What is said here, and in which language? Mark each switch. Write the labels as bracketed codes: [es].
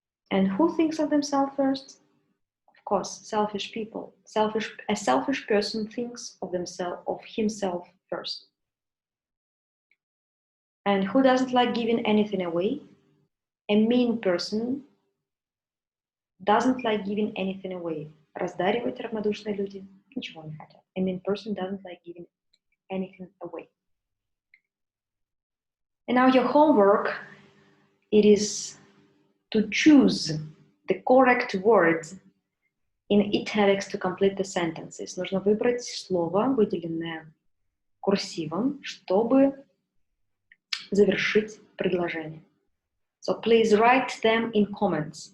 [en] And who thinks of themselves first? Of course, selfish people. A selfish person thinks of himself first. And who doesn't like giving anything away? A mean person doesn't like giving anything away. [ru] Раздаривать, равнодушные люди ничего не хотят. [en] A mean person doesn't like giving anything away. And now your homework, it is to choose the correct words in italics to complete the sentences. [ru] Нужно выбрать слово, выделенное курсивом, чтобы завершить предложение. [en] So please write them in comments.